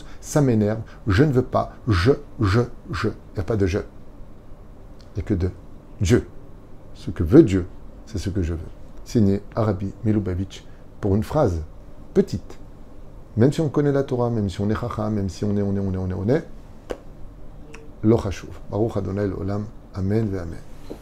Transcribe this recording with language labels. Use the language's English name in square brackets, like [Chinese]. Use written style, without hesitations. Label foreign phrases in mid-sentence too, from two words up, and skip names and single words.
[French] Ça m'énerve, je ne veux pas, je. Il n'y a pas de je. Il n'y a que de Dieu. Ce que veut Dieu, c'est ce que je veux. Signé Arabi Milubavitch pour une phrase petite. Même si on connaît la Torah, même si on est chacham, même si on est, [Hebrew] לא חשוב. ברוך אדוני לעולם. אמן ואמן.